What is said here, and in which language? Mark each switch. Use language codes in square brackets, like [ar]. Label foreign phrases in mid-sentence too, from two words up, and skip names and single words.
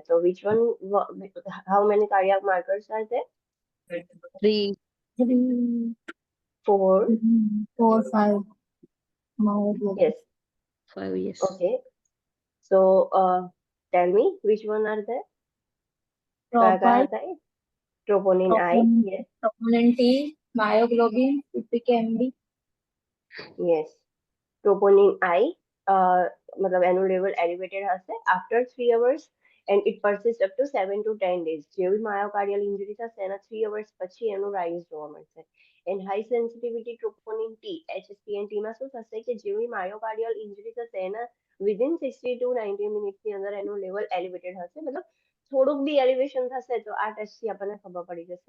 [en] તો which one, how many cardiac markers are there? 3, 4, 4, 5. Myoglobin. yes, 5, yes. okay. So tell me which one are there? [gu] કયા કયા [en] Troponin, [gu] હતા એ? ટ્રોપોનિન આઈ, [en] yes, troponin T, myoglobin, PPKMB. yes. [gu] ટ્રોપોનિન આઈ, મતલબ એનું [en] level elevated [gu] હશે [en] after 3 hours and it persists up to 7 to 10 days. [gu] જેવી [en] myocardial injury [gu] થશે એના 3 hours પછી એનું રાઇઝ જોવા મળશે. [en] and high sensitivity troponin T, [gu] HSPN-T માં શું થશે કે જેવી [en] myocardial injury [gu] થશે એના [en] within 60 to 90 [gu] મિનિટની અંદર એનું [en] level elevated [gu] હશે. મતલબ થોડુંક બી એલિવેશન થશે તો આ ટેસ્ટથી આપણને ખબર પડી જશે.